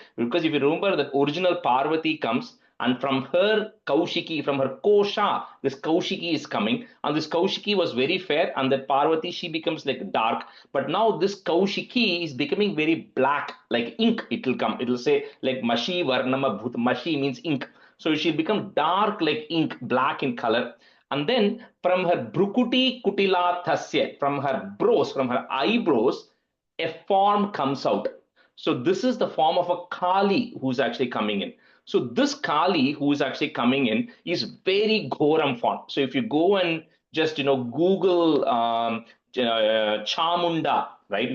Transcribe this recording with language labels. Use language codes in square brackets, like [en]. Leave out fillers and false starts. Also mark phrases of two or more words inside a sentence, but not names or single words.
[en] Because if you remember the original Parvati comes and from her Kaushiki, from her Kosha, this Kaushiki is coming, and this Kaushiki was very fair, and that Parvati she becomes like dark. But now this Kaushiki is becoming very black, like ink. It will come. It will say like [sa] मषी वर्णम् अभूत्. [en] Mashi means ink. So she'll become dark like ink, black in color. And then from her [sa] भ्रुकुटी कुटिला तस्य, [en] from her brows, from her eyebrows, a form comes out. So this is the form of a Kali who's actually coming in. So this Kali who is actually coming in is very Ghoram form. So if you go and just Google Chamunda, right?